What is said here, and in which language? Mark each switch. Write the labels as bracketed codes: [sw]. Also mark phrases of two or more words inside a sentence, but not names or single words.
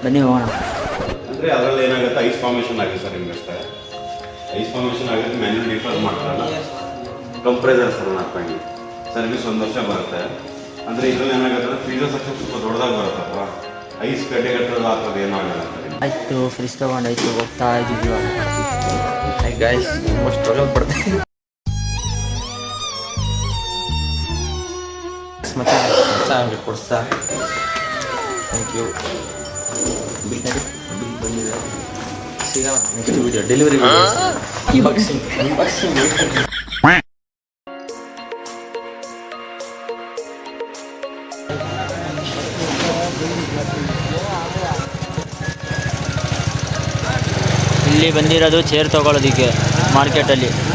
[kn] ಅಂದರೆ ಅದರಲ್ಲಿ ಏನಾಗುತ್ತೆ, [en] ice formation [kn] ಆಗಿದೆ ಸರ್ ನಿಮಗೆ ಅಷ್ಟೇ. [en] ice formation [kn] ಆಗುತ್ತೆ, [en] manual differ [kn] ಮಾಡ್ತಾರಲ್ಲ, ಕಂಪ್ರೆಸರ್ ಸರ್ ಹಾಕೊಂಡು ಸರ್ವಿಸ್ 1 ವರ್ಷ ಬರುತ್ತೆ. ಅಂದರೆ ಇದರಲ್ಲಿ ಏನಾಗುತ್ತೆ, [en] freezer section [kn] ಸ್ವಲ್ಪ ದೊಡ್ಡದಾಗಿ ಬರುತ್ತಲ್ವ, ಐಸ್ ಗಡ್ಡೆಗಟ್ಟೋದು ಆ ಥರದ್ದು ಏನಾಗಲ್ಲ ಸರ್. ಆಯಿತು, ಫ್ರಿಜ್ ತೊಗೊಂಡಾಯ್ತು, ಹೋಗ್ತಾ ಇದ್ದೀವಿ. [hi] गाइस बहुत स्ट्रगल पड़ता है मचा ಕೊಡ್ಸಾ. [en] thank you. [kn] ಬಿಲ್ ಬಂದಿದೆ. ಸಿಗೋಣ [en] next video, delivery unboxing. [kn] ಇಲ್ಲಿ ಬಂದಿರೋದು ಚೇರ್ ತೊಗೊಳೋದಕ್ಕೆ ಮಾರ್ಕೆಟಲ್ಲಿ.